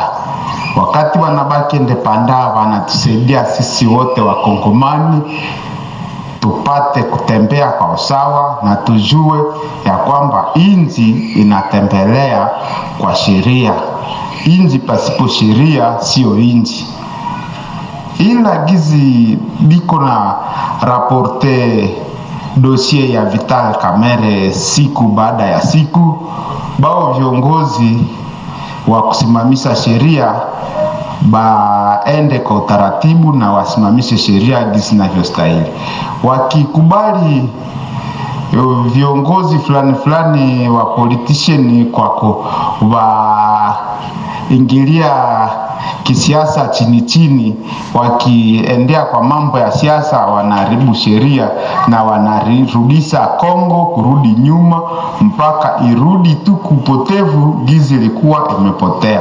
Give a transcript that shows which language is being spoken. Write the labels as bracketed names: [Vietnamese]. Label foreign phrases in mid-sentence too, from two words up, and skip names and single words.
[Swahili] Wakati wanabaki endepanda, wanatusaidia sisi wote wa Kongomani tupate kutembea kwa usawa na tujue ya kwamba inji inatembelea kwa sheria. Inji pasipo sheria sio inji. Ila gizi biko na raporte dossier ya Vital Kamerhe siku baada ya siku, bao viongozi wa kusimamisha sheria baende kwa utaratibu na wasimamishe sheria jinsi inavyostahili. Wakikubali viongozi fulani wa politician kwa ingilia kisiasa chini, wakiendea kwa mambo ya siasa, wanaharibu sheria na wanarudisha Kongo kurudi nyuma mpaka irudi tu kupotevu gizi ilikuwa imepotea.